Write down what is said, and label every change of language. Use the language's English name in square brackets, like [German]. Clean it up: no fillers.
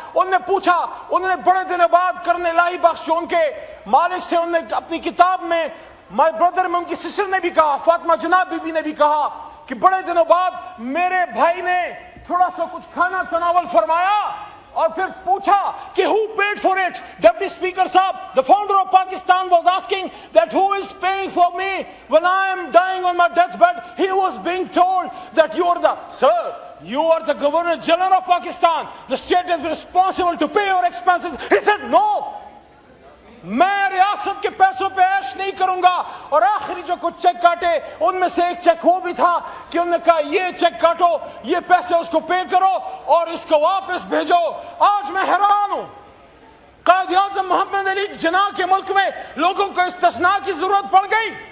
[Urdu] انہوں نے پوچھا، انہوں نے بڑے دنوں بعد کرنے لائی بخش جو ان کے مالج تھے، انہوں نے اپنی کتاب میں مائی بردر میں ان کی سسٹر نے بھی کہا، فاطمہ جناب بی بی نے بھی کہا کہ بڑے دنوں بعد میرے بھائی نے تھوڑا سا کچھ کھانا تناول فرمایا اور پھر پوچھا کہ [English] who paid for it. Deputy Speaker صاحب, the founder of Pakistan was asking that who is paying for me when I am dying on my deathbed. He was being told that you are the Governor General of Pakistan. The state is responsible to pay your expenses. He said no. [Urdu] میں ریاست کے پیسوں پہ عیش نہیں کروں گا. اور آخری جو کچھ چیک کاٹے ان میں سے ایک چیک وہ بھی تھا کہ انہوں نے کہا یہ چیک کاٹو، یہ پیسے اس کو پے کرو اور اس کو واپس بھیجو. آج میں حیران ہوں، قائد اعظم محمد علی جناح کے ملک میں لوگوں کو استثناء کی ضرورت پڑ گئی.